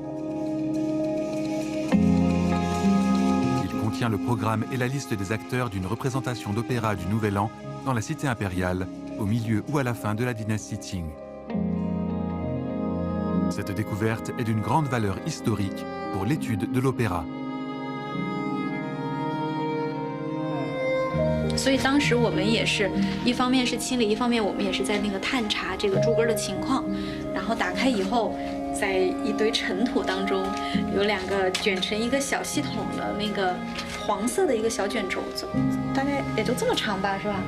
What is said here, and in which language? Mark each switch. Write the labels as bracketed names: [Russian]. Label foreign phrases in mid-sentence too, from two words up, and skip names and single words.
[French] Il contient le programme et la liste des acteurs d'une représentation d'opéra du Nouvel An dans la cité impériale, au milieu ou à la fin de la dynastie Qing. Cette découverte est d'une grande valeur historique pour l'étude de l'opéra. [Chinese] 所以当时我们也是一方面是清理，一方面我们也是在那个探查这个柱根的情况。然后打开以后，在一堆尘土当中，有2个卷成一个小系统的那个黄色的一个小卷轴子，大概也就这么长吧，是吧？